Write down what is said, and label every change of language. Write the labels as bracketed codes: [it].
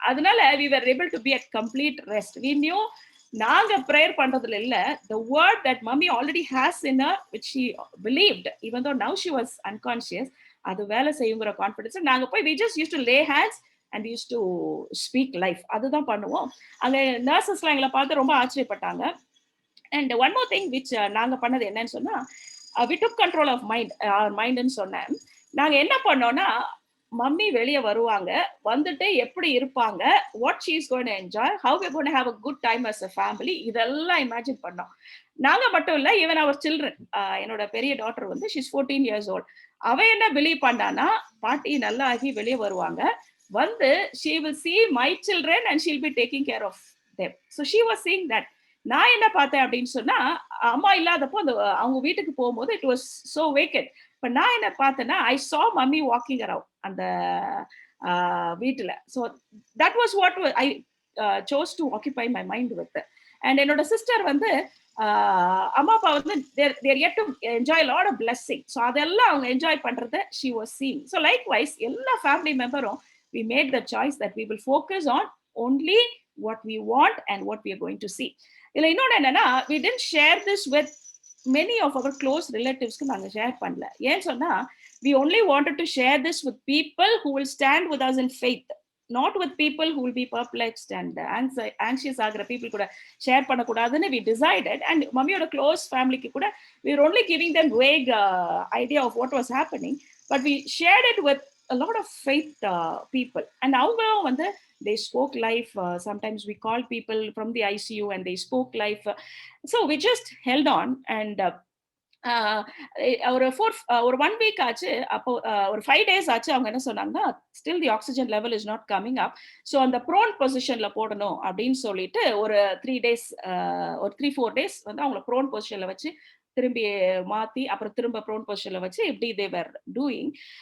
[en] Adanaala we were able to be at complete rest. We knew [ta] நாங்க prayer பண்றதுல இல்ல, [en] the word that mummy already has in her, which she believed, even though now she was unconscious, [ta] அது வேலை செய்யுங்கிற confidence நாங்க போய் [en] we just used to lay hands and we used to speak life. [ta] அதுதான் பண்ணுவோம். அங்க நர்சஸ்லாம் எங்களை பார்த்து ரொம்ப ஆச்சரியப்பட்டாங்க. [en] And one more thing which [ta] நாங்க பண்ணது என்னன்னு சொன்னா, [en] we took control of [ta] மைண்ட்னு சொன்னேன். நாங்க என்ன பண்ணோம்னா, மம்மி வெளியே வருவாங்க, வந்துட்டு எப்படி இருப்பாங்க, [en] what she is going to enjoy, how we are going to have a good time as a family, [ta] இதெல்லாம் இமேஜின் பண்ணோம். நாங்க மட்டும் இல்ல, [en] even our children. [ta] என்னோட பெரிய டாட்டர் வந்து [en] she's 14 years old. [ta] அவ என்ன பிலீவ் பண்ணானா, பாட்டி நல்லா ஆகி வெளியே வருவாங்க, வந்து [en] she will see my children and she'll be taking care of them. So she was seeing that. [ta] நான் என்ன பார்த்தேன் அப்படின்னு சொன்னா, அம்மா இல்லாதப்போ அவங்க வீட்டுக்கு போகும்போது [en] it was so vacant. [ta] இப்ப நான் என்ன பார்த்தேன்னா, [en] I saw mummy walking around [ta] அந்த வீட்டுல. [en] So that was what I chose to occupy my mind with. And [ta] என்னோட சிஸ்டர் வந்து அம்மா அப்பா வந்து [en] they're yet to enjoy a lot of blessing. [ta] So அதெல்லாம் அவங்க என்ஜாய் பண்றதை [en] she was seeing. So likewise [ta] எல்லா family மெம்பரும் [en] we made the choice that we will focus on only what we want and what we are going to see. [ta] இல்ல இன்னொன்னு என்னன்னா, [en] we didn't share this with many of our close relatives-க்கு [ta] நாங்க share பண்ணல. ஏன்னு சொன்னா, [en] we only wanted to share this with people who will stand with us in faith, not with people who will be perplexed and anxious ஆகிற people கூட [ta] share பண்ணக்கூடாதுன்னு [en] we decided. And [ta] மம்மியோட close ஃபேமிலிக்கு கூட [en] we were only giving them vague idea of what was happening, but we shared it with a lot of faith people. And [ta] அவங்களும் வந்து [en] they spoke life. Sometimes we called people from the ICU and they spoke life. So we just held on. And [ta] ஒரு ஒரு 1 week ஆச்சு. அப்போ ஒரு 5 days ஆச்சு. அவங்க என்ன சொன்னாங்கன்னா, [en] Still the oxygen level is not coming up. [ta] So அந்த ப்ரோன் பொசிஷன்ல போடணும் அப்படின்னு சொல்லிட்டு ஒரு 3 டேஸ் ஒரு 3, 4 டேஸ் வந்து அவங்கள ப்ரோன் பொசிஷன்ல வச்சு திரும்பி மாத்தி, அப்புறம் திரும்ப ப்ரோன் பொசிஷன்ல வச்சு இப்படி [en] They were doing.